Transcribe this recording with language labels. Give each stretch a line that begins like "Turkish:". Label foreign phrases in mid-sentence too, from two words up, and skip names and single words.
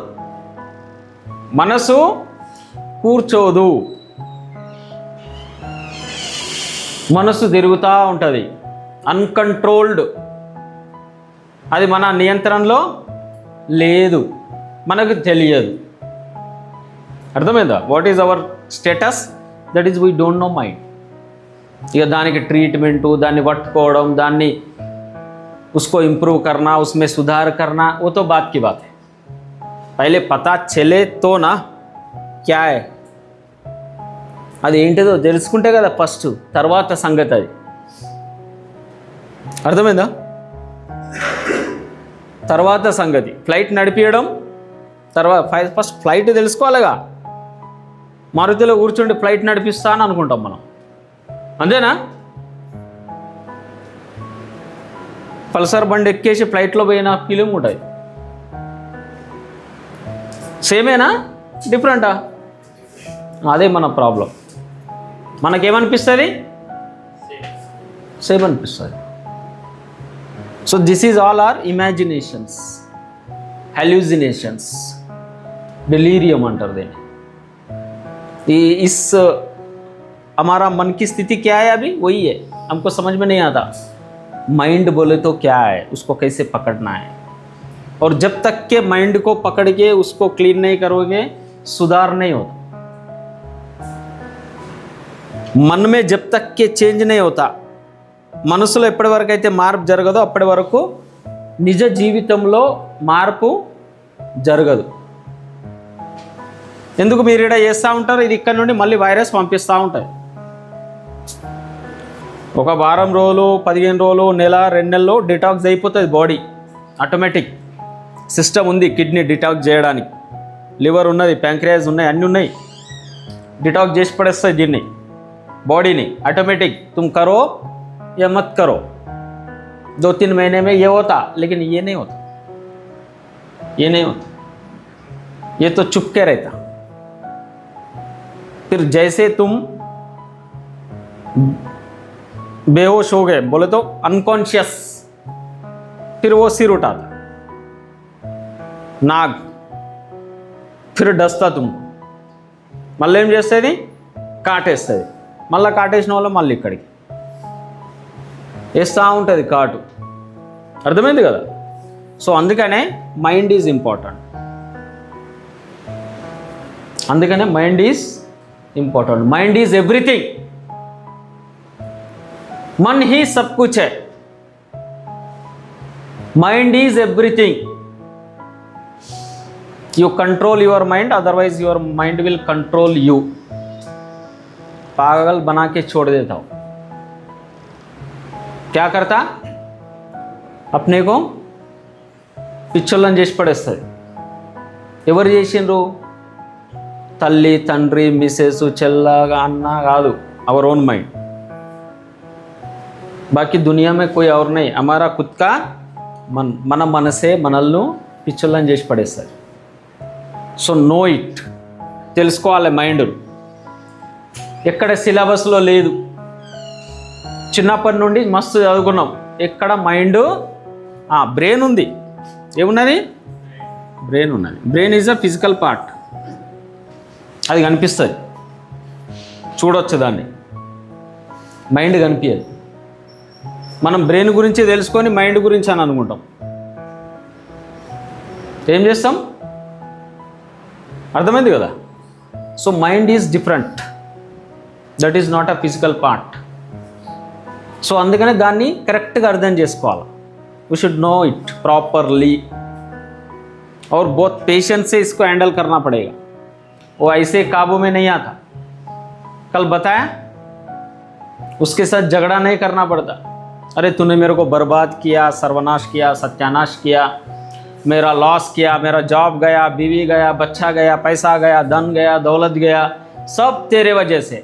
Telugu: మనసు కూర్చోదు, మనసు తిరుగుతూ ఉంటుంది, అన్కంట్రోల్డ్. అది మన నియంత్రణలో లేదు, మనకు తెలియదు. అర్థమైందా?
English: What is our status? That is we don't know mind.
Telugu: ఇక దానికి ట్రీట్మెంటు, దాన్ని పట్టుకోవడం, దాన్ని
Hindi: उसको इम्प्रूव करना, उसमें सुधार करना, वो तो बात की बात है. पहले पता चले तो ना क्या है,
Telugu: అది ఏంటిదో తెలుసుకుంటే కదా ఫస్ట్, తర్వాత సంగతి అది. అర్థమైందా? తర్వాత సంగతి. ఫ్లైట్ నడిపించడం తర్వాత, ఫస్ట్ ఫ్లైట్ తెలుసుకోవాలిగా. మారుతిలో కూర్చుండి ఫ్లైట్ నడిపిస్తా అని అనుకుంటాం మనం, అంతేనా? పల్సర్ బండి ఎక్కేసి ఫ్లైట్లో పోయిన ఫీలింగ్ ఉంటుంది. సేమేనా, డిఫరెంటా? అదే మన ప్రాబ్లం. మనకేమనిపిస్తుంది? సేమ్ అనిపిస్తుంది.
English: So this is all our imaginations,
Hindi: హెల్యూజినేషన్స్, डिलीरियम अंटर देने. इस हमारा मन की स्थिति क्या है अभी? वही है, हमको समझ में नहीं आता. माइंड बोले तो क्या है, उसको कैसे पकड़ना है. और जब तक के माइंड को पकड़ के उसको क्लीन नहीं करोगे, सुधार नहीं होता. मन में जब तक के चेंज नहीं होता,
Telugu: మనసులో ఎప్పటి వరకు అయితే మార్పు జరగదో అప్పటి వరకు నిజ జీవితంలో మార్పు జరగదు. ఎందుకు? మీరు ఇక్కడ చేస్తూ ఉంటారు, ఇది ఇక్కడ నుండి మళ్ళీ వైరస్ పంపిస్తూ ఉంటుంది. ఒక వారం రోజులు, 15 రోజులు, నెల, 2 నెలలు డిటాక్స్ అయిపోతుంది బాడీ. ఆటోమేటిక్ సిస్టమ్ ఉంది కిడ్నీ డిటాక్స్ చేయడానికి, లివర్ ఉన్నది, ప్యాంక్రియాస్ ఉన్నాయి, అన్నీ ఉన్నాయి. డిటాక్స్ చేసి పడేస్తుంది దీన్ని, బాడీని.
Hindi: ఆటోमेटिक तुम करो या मत करो, 2-3 महीने में ये होता, लेकिन ये नहीं होता, ये नहीं होता. ये तो चुप के रहता. फिर जैसे तुम बेहोश हो गए, बोले तो अनकॉन्शियस, फिर वो सिर उठाता, नाग, फिर डसता तुमको.
Telugu: మళ్ళీ ఏం చేస్తుంది? కాటేస్తుంది. మళ్ళీ కాటేసిన వాళ్ళు మళ్ళీ ఇక్కడికి వేస్తూ ఉంటుంది కాటు. అర్థమైంది కదా? సో అందుకనే
English: mind is important. అందుకనే mind is important. Mind is everything.
Hindi: मन ही सब कुछ है.
English: Mind is everything. You control your mind, otherwise your mind will control you.
Hindi: पागल बना के छोड़ देता हूं. क्या करता? अपने को
Telugu: పిచ్చోళ్ళని చేసి పడేస్తుంది. ఎవరు చేసిండ్రు? తల్లి, తండ్రి, మిసెస్, చెల్లగా, అన్న కాదు,
English: our own mind.
Telugu: बाकी दुनिया में कोई और नहीं, हमारा खुद का मन. మన మనసే మనల్ని పిచ్చోళ్ళని చేసి పడేస్తుంది.
English: So know it, తెలుసుకోవాలి.
Telugu: మైండ్ ఎక్కడ సిలబస్లో లేదు. చిన్నప్పటి నుండి మస్తు చదువుకున్నాం. ఎక్కడ మైండ్? బ్రెయిన్ ఉంది. ఏమున్నది? బ్రెయిన్ ఉన్నది.
English: Brain is a physical part.
Telugu: అది కనిపిస్తుంది, చూడొచ్చు దాన్ని. మైండ్ కనిపించదు. మనం బ్రెయిన్ గురించి తెలుసుకొని మైండ్ గురించి అని అనుకుంటాం. ఏం చేస్తాం? అర్థమైంది కదా?
English: So mind is different, that is not a physical part.
Telugu: సో అందుకనే దాన్ని కరెక్ట్గా అర్థం చేసుకోవాలి.
English: We should know it properly
Hindi: और बहुत पेशेंस से इसको हैंडल करना पड़ेगा. वो ऐसे काबू में नहीं आता. कल बताया, उसके साथ झगड़ा नहीं करना पड़ता. अरे तूने मेरे को बर्बाद किया, सर्वनाश किया, सत्यानाश किया, मेरा लॉस किया, मेरा जॉब गया, बीवी गया, बच्चा गया, पैसा गया, धन गया, दौलत गया, सब तेरे वजह से.